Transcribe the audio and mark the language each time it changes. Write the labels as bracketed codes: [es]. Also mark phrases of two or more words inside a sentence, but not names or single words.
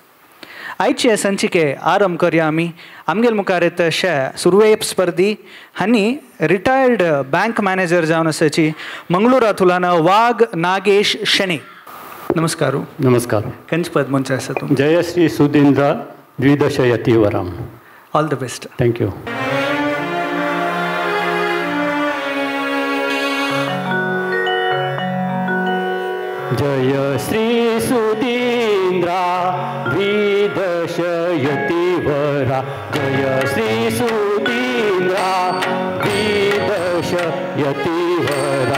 [kok] आयचे संचिके आरंभ करया आमी. आमगेल मुखार येता सुरवे स्पर्धी हांणी [en] retired bank manager [kok] जावन आसाची मंगळुरांतुल्यान वाघ नागेश शेणे. नमस्कार. नमस्कार. कंचपद मंच आसा तूं. [sa] जयश्री सुधींद्र द्विदश यतिवरम. [en] All the best. Thank you. [sa] जय श्री सुधींद्रा द्विदश यतिवरा. जय श्री सुधींद्रा द्विदश यतिवरा.